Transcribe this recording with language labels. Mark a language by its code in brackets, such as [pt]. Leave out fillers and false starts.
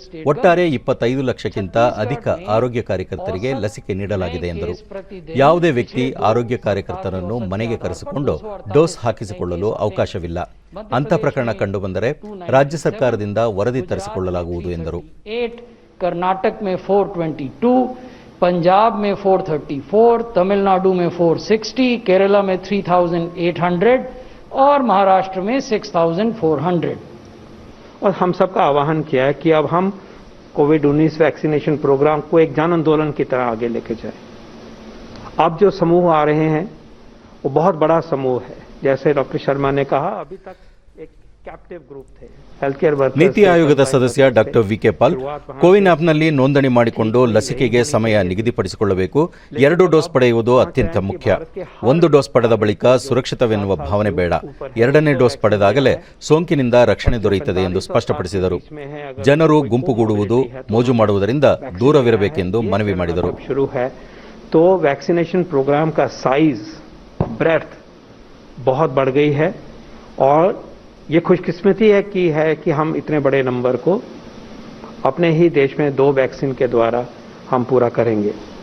[kn] ಒಟ್ಟಾರೆ 25 ಲಕ್ಷಕ್ಕಿಂತ ಅಧಿಕ ಆರೋಗ್ಯ ಕಾರ್ಯಕರ್ತರಿಗೆ ಲಸಿಕೆ ನೀಡಲಾಗಿದೆ ಎಂದರು. ಯಾವುದೇ ವ್ಯಕ್ತಿ ಆರೋಗ್ಯ ಕಾರ್ಯಕರ್ತರನ್ನು ಮನೆಗೆ ಕರೆಸಿಕೊಂಡು ಡೋಸ್ ಹಾಕಿಸಿಕೊಳ್ಳಲು ಅವಕಾಶವಿಲ್ಲ. ಅಂಥ ಪ್ರಕರಣ ಕಂಡುಬಂದರೆ ರಾಜ್ಯ ಸರ್ಕಾರದಿಂದ ವರದಿ ತರಿಸಿಕೊಳ್ಳಲಾಗುವುದು ಎಂದರು. [hi] कर्नाटक में 422, पंजाब में 434, तमिलनाडु में 460, केरला में 3,800 और महाराष्ट्र में 6,400. और हम सबका आह्वान किया है कि अब हम कोविड-19 वैक्सीनेशन प्रोग्राम को एक जन आंदोलन की तरह आगे लेके जाएं. अब जो समूह आ रहे हैं वो बहुत बड़ा समूह है. जैसे डॉक्टर शर्मा ने कहा, अभी तक एक कैप्टिव ग्रुप थे. [kn] ನೀತಿ ಆಯೋಗದ ಸದಸ್ಯ ಡಾಕ್ಟರ್ ವಿಕೆ ಪಾಲ್, ಕೋವಿನ್ ಆಪ್ನಲ್ಲಿ ನೋಂದಣಿ ಮಾಡಿಕೊಂಡು ಲಸಿಕೆಗೆ ಸಮಯ ನಿಗದಿಪಡಿಸಿಕೊಳ್ಳಬೇಕು. 2 ಡೋಸ್ ಪಡೆಯುವುದು ಅತ್ಯಂತ ಮುಖ್ಯ. 1 ಡೋಸ್ ಪಡೆದ ಬಳಿಕ ಸುರಕ್ಷಿತವೆನ್ನುವ ಭಾವನೆ ಬೇಡ. 2ನೇ ಡೋಸ್ ಪಡೆದಾಗಲೇ ಸೋಂಕಿನಿಂದ ರಕ್ಷಣೆ ದೊರೆಯುತ್ತದೆ ಎಂದು ಸ್ಪಷ್ಟಪಡಿಸಿದರು. ಜನರು ಗುಂಪುಗೂಡುವುದು, ಮೋಜು ಮಾಡುವುದರಿಂದ ದೂರವಿರಬೇಕೆಂದು ಮನವಿ ಮಾಡಿದರು. [hi] तो वैक्सीनेशन प्रोग्राम का साइज, ब्रेथ बहुत बढ़ गई है और ये खुशकिस्मती है कि हम इतने बड़े नंबर को अपने ही देश में 2 वैक्सीन के द्वारा हम पूरा करेंगे.